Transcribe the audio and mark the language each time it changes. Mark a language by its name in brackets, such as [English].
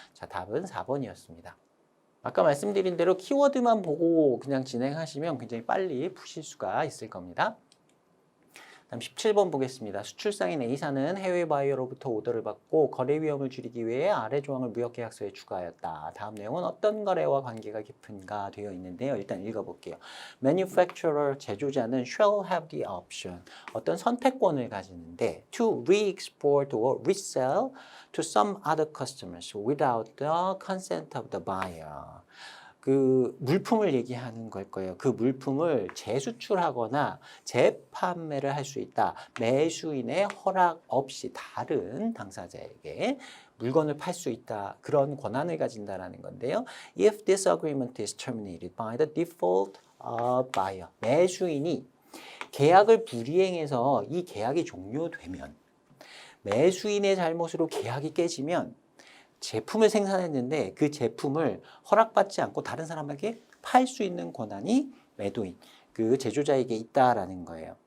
[Korean] 자, 답은 4번이었습니다. 아까 말씀드린 대로 키워드만 보고 그냥 진행하시면 굉장히 빨리 푸실 수가 있을 겁니다. 다음 17번 보겠습니다. 수출상인 A사는 해외 바이어로부터 오더를 받고 거래 위험을 줄이기 위해 아래 조항을 무역계약서에 추가하였다. 다음 내용은 어떤 거래와 관계가 깊은가 되어 있는데요. 일단 읽어볼게요. [English] Manufacturer, [Korean] 제조자는 [English] shall have the option, [Korean] 어떤 선택권을 가지는데 [English] to re-export or resell to some other customers without the consent of the buyer. [Korean] 그 물품을 얘기하는 걸 거예요. 그 물품을 재수출하거나 재판매를 할 수 있다. 매수인의 허락 없이 다른 당사자에게 물건을 팔 수 있다. 그런 권한을 가진다라는 건데요. [English] If this agreement is terminated by the default of buyer. [Korean] 매수인이 계약을 불이행해서 이 계약이 종료되면, 매수인의 잘못으로 계약이 깨지면 제품을 생산했는데 그 제품을 허락받지 않고 다른 사람에게 팔 수 있는 권한이 매도인, 그 제조자에게 있다라는 거예요.